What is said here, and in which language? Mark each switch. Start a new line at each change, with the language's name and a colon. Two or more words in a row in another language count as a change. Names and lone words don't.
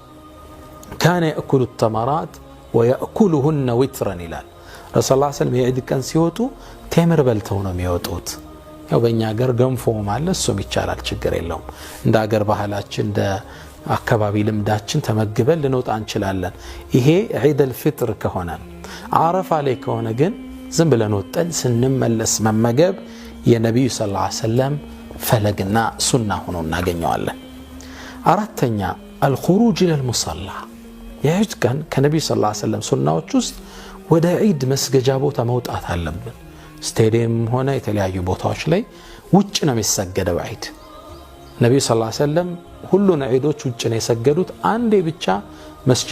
Arabic: كان يأكل التمرات ويأكلهن وترا
Amharic: ይላል። ረሱል
Arabic: صلى الله عليه وسلم
Amharic: የዒድ ቀን ሲወጡ ቴምር በልተው ነው የሚወጡት። ያው በእኛ ሀገር ገንፎ ማለት እሱም ይቻላል፣ ችግር የለውም። እንደ ሀገር ባህላችን እንደ አካባቢ ልምዳችን ተመግበን ልንወጣ እንችላለን። ይሄ ዒድ الفطر ከሆነ ዓረፋ ላይ ከሆነ ግን ዝም ብለን ወጠን ስንመለስ መመገብ የነብዩ
Arabic: صلى الله عليه وسلم
Amharic: ፈለግና ሱና ሆኖ እናገኘዋለን። አራተኛ
Arabic: الخروج الى المصلى።
Amharic: የዒድ ቀን ከነብዩ
Arabic: صلى الله عليه وسلم
Amharic: ሱናዎች ውስጥ ወደ ዒድ መስገጃ ቦታ መውጣት አለብን። ስቴዲየም ሆነ የተለያዩ ቦታዎች ላይ ውጭ ነው የሚሰገደው ዒድ። ነብዩ
Arabic: صلى الله عليه وسلم
Amharic: ሁሉን ዒዶች ውጭ ነው የሰገዱት። አንዴ ብቻ መስጂድ